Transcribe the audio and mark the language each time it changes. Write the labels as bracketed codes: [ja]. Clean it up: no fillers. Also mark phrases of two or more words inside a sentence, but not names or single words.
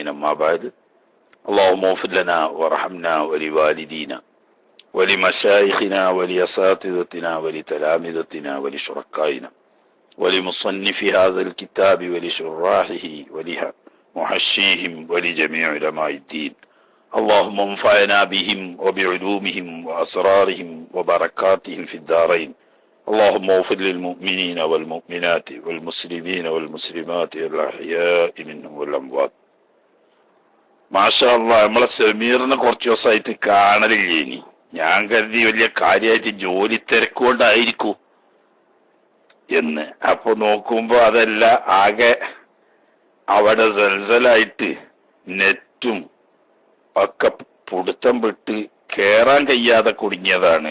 [ar] أما بعد، اللهم اغفر لنا وارحمنا ولوالدينا ولمشايخنا ولأساتذتنا ولتلامذتنا ولشركائنا ولمصنف هذا الكتاب ولشراحه ولمحشيهم ولجميع علماء الدين. اللهم انفعنا بهم وبعلومهم وأسرارهم وبركاتهم في الدارين. اللهم اغفر للمؤمنين والمؤمنات والمسلمين والمسلمات الأحياء منهم والأموات. ما شاء الله, [ml] നമ്മളെ സമീറിനെ കുറച്ച് ദിവസമായിട്ട് കാണലില്ലേനി. ഞാൻ കരുതി വലിയ കാര്യമായിട്ട് ജോലി തിരക്കുകൊണ്ടായിരിക്കും എന്ന്. അപ്പൊ നോക്കുമ്പോ അതല്ല, ആകെ അവിടെ സൽസലായിട്ട് നെറ്റും ഒക്കെ പിടുത്തം വിട്ട് കേറാൻ കഴിയാതെ കുടുങ്ങിയതാണ്.